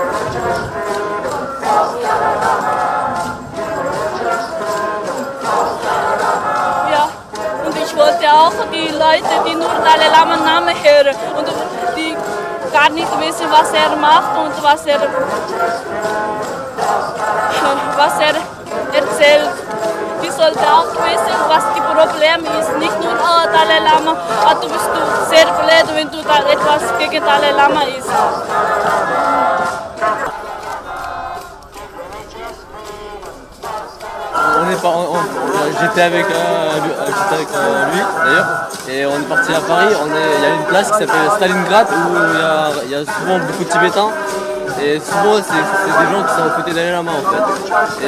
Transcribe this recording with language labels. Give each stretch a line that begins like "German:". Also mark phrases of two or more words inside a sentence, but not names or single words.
German: Ich wollte auch die Leute, die nur Dalai Lama Namen hören und die gar nicht wissen, was er macht und was er erzählt. Die sollten auch wissen, was die Problem ist. Nicht nur Dalai Lama, du bist sehr blöd, wenn du da etwas gegen Dalai Lama ist.
French: J'étais avec lui d'ailleurs et on est parti à Paris. Il y a une place qui s'appelle Stalingrad où il y a souvent beaucoup de Tibétains et souvent c'est des gens qui sont aux côtés Dalai Lama en fait.